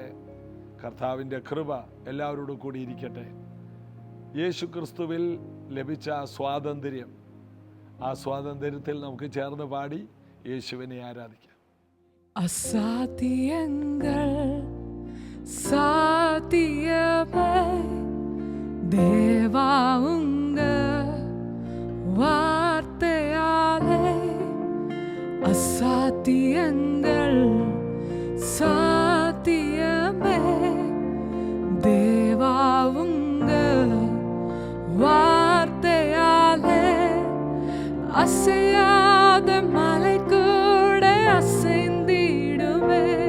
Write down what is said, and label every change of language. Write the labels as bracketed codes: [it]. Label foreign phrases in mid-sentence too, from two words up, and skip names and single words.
[ml] കർത്താവിൻ്റെ കൃപ എല്ലാവരോടും കൂടി ഇരിക്കട്ടെ. യേശു ക്രിസ്തുവിൽ ലഭിച്ച സ്വാതന്ത്ര്യം, ആ സ്വാതന്ത്ര്യത്തിൽ നമുക്ക് ചേർന്ന് പാടി യേശുവിനെ ആരാധിക്കാം. അസാധ്യങ്ങൾ സാധ്യമേ [ta] தேவா உங்க வார்த்தையாலே அசாத்தியங்கள் சாத்தியமே தேவா உங்க வார்த்தையாலே அசையாத மலை கூட அசைந்திடுமே,